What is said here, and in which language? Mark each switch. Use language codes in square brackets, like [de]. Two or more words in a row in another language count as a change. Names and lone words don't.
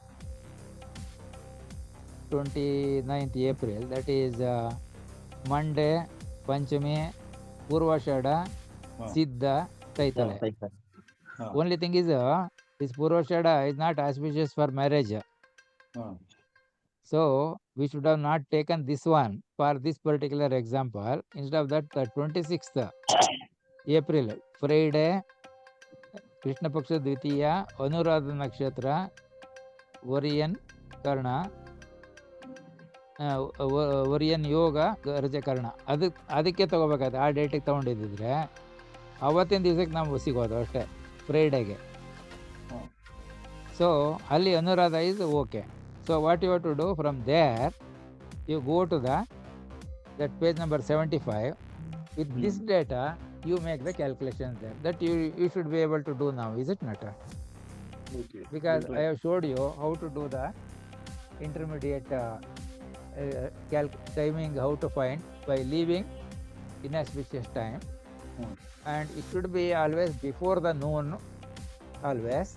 [en] 29th April, that is Monday, Panchami, Purvashada, Siddha, Taitale. Only thing is, this Purvashada is not auspicious for marriage. So, we should have not taken this one for this particular example. Instead of that, the 26th April, Friday, Krishna Paksha Dvitiya, Anuradha Nakshatra, Varian Karna, Varian Yoga, Rajakarna. [kn] ಅದಕ್ಕೆ ತಗೋಬೇಕಾದ್ರೆ ಆ ಡೇಟಿಗೆ ತೊಗೊಂಡಿದ್ದಿದ್ರೆ ಅವತ್ತಿನ ದಿವಸಕ್ಕೆ ನಾವು ಸಿಗೋದು ಅಷ್ಟೇ, ಫ್ರೈಡೇಗೆ. ಸೊ ಅಲ್ಲಿ ಅನುರಾಧ [en] is okay. So what you have to do from there, you go to that page number 75. With this data, you make the calculations there. That you should be able to do now, is it not? Okay. Because I have showed you how to do the intermediate timing, how to find by leaving inauspicious time and it should be always before the noon, always.